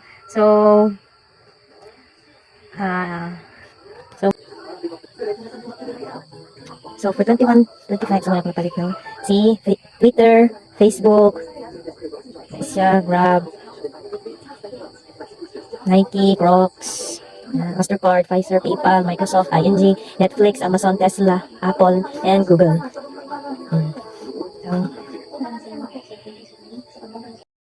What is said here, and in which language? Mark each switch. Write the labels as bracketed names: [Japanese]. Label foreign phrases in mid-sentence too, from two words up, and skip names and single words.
[Cebuano] So, so for 21, 25, so wala palit no? Si Twitter, Facebook, siya, Grab, Nike, Crocs, Mastercard, Pfizer, PayPal, Microsoft, ING, Netflix, Amazon, Tesla, Apple, and Google. So,